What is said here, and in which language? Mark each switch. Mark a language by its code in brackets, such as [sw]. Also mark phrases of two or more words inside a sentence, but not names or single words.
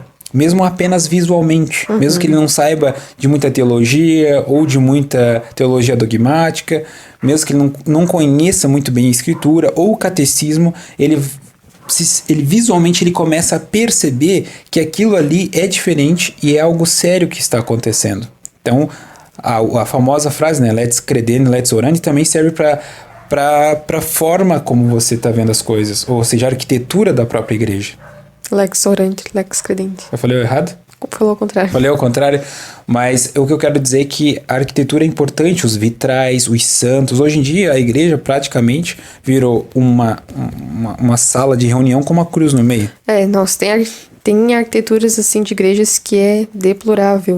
[pt] Mesmo apenas visualmente. Mesmo que ele não saiba de muita teologia ou de muita teologia dogmática, mesmo que ele não conheça muito bem a escritura ou o catecismo, ele visualmente ele começa a perceber que aquilo ali é diferente e é algo sério que está acontecendo. Então, a famosa frase, né, [la] Lex credere, lex orandi, [pt] também serve para a forma como você está vendo as coisas, ou seja, a arquitetura da própria igreja. [la] Lex orandi, lex credente. [pt] Eu falei errado? Falou ao contrário. Falei ao contrário, mas o que eu quero dizer é que a arquitetura é importante, os vitrais, os santos. Hoje em dia a igreja praticamente virou uma sala de reunião com uma cruz no meio. Nossa, tem arquiteturas assim de igrejas que é deplorável.